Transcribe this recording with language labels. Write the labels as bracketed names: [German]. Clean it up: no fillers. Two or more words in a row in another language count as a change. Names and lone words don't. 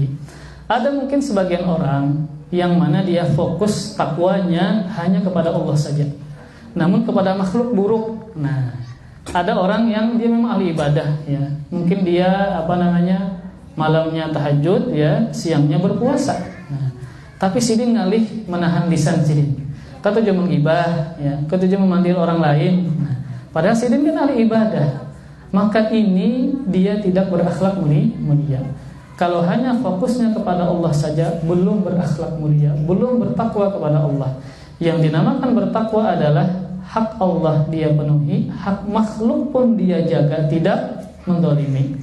[Indonesian] Ada mungkin sebagian orang yang mana dia fokus takwanya hanya kepada Allah saja, namun kepada makhluk buruk. Nah, ada orang yang dia memang ahli ibadah ya. Mungkin dia malamnya tahajud ya, siangnya berpuasa. [Banjar] Nah, tapi sidin ngalih menahan lisan sidin. Katujuh menggibah ya, katujuh memanggil orang lain. [Indonesian] Nah, padahal sidin kan ahli ibadah. Maka ini dia tidak berakhlak mulia. Kalau hanya fokusnya kepada Allah saja, belum berakhlak mulia, belum bertakwa kepada Allah. Yang dinamakan bertakwa adalah hak Allah dia penuhi, hak makhluk pun dia jaga, tidak menzalimi.